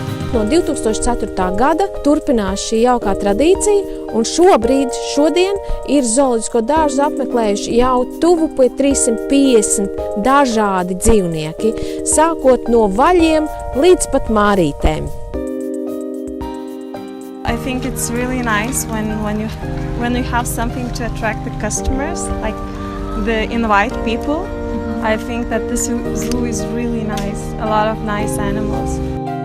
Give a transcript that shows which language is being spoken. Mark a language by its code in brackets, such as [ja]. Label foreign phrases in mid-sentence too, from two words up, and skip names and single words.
[lv] Zopārk no 2004. gada turpinās šī jaukā tradīcija, un šodien ir zooloģisko dārzu apmeklējuši jau tuvu pie 350 dažādi dzīvnieki, sākot no vaļiem līdz pat mārītēm. [en] I think it's really nice when you have something to attract the customers, like the invite people. I think that this zoo is really nice, a lot of nice animals.